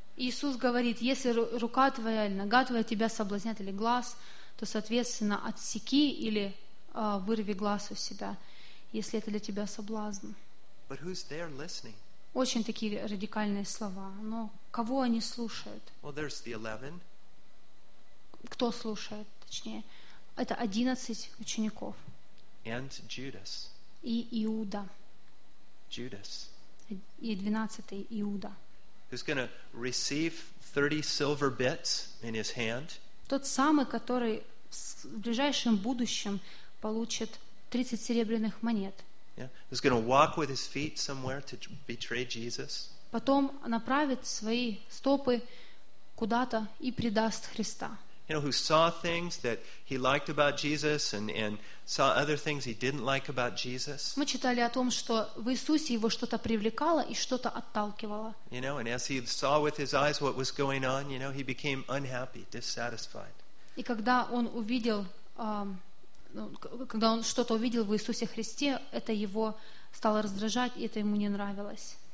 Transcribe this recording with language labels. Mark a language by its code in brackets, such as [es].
[ru] Иисус говорит, если рука твоя или нога твоя тебя соблазнят или глаз, то соответственно отсеки или вырви глаз у себя, если это для тебя соблазн. [en] But who's there listening? [ru] Очень такие радикальные слова. Но кого они слушают? [en] Well, there's the 11. [ru] Кто слушает, точнее? Это 11 учеников. [en] And Judas. [ru] И Иуда. [en] Judas. [ru] И 12-й Иуда. [en] Who's going to receive 30 silver bits in his hand. [ru] Тот самый, который в ближайшем будущем получит 30 серебряных монет. [en] He's going to walk with his feet somewhere to betray Jesus. [ru] Потом направит свои стопы куда-то и предаст Христа. [en] You know, who saw things that he liked about Jesus and saw other things he didn't like about Jesus. [ru] Мы читали о том, что в Иисусе его что-то привлекало и что-то отталкивало. [en] You know, and as he saw with his eyes what was going on, you know, he became unhappy, dissatisfied. [ru] И когда он увидел, когда он что-то увидел в Иисусе Христе, это его стало раздражать, и это ему не нравилось.